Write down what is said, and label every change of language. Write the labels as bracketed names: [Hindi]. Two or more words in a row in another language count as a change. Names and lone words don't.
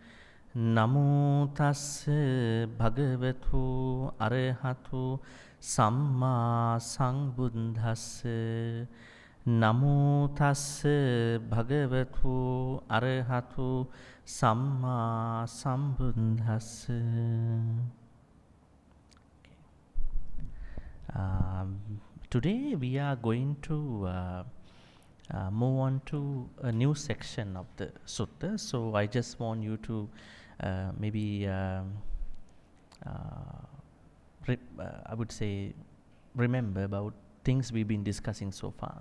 [Pali] Namo tassa bhagavato arahato samma sambuddhassa. Namo tassa bhagavato arahato samma sambuddhassa. [English] Today we are going to move on to a new section of the Sutta. So I just want you to maybe I would say remember about things we've been discussing so far.